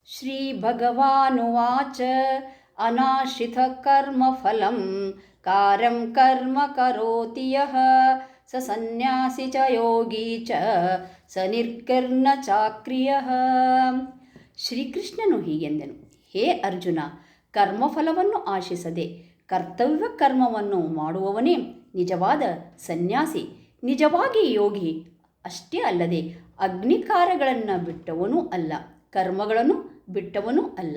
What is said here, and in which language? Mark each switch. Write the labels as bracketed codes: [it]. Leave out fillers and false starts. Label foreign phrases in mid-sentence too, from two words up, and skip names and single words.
[sa] श्रीभगवानुवाच अनाश्रितकर्मफलं कार्यं कर्म करोति यः स सन्न्यासी च योगी च ಸ ನಿರ್ಗರ್ಣ ಚಾಕ್ರಿಯಃ. [kn] ಶ್ರೀಕೃಷ್ಣನು ಹೀಗೆಂದನು, ಹೇ ಅರ್ಜುನ, ಕರ್ಮಫಲವನ್ನು ಆಶಿಸದೆ ಕರ್ತವ್ಯ ಕರ್ಮವನ್ನು ಮಾಡುವವನೇ ನಿಜವಾದ ಸನ್ಯಾಸಿ, ನಿಜವಾಗಿ ಯೋಗಿ. ಅಷ್ಟೇ ಅಲ್ಲದೆ ಅಗ್ನಿಕಾರಗಳನ್ನು ಬಿಟ್ಟವನೂ ಅಲ್ಲ, ಕರ್ಮಗಳನ್ನು ಬಿಟ್ಟವನೂ ಅಲ್ಲ.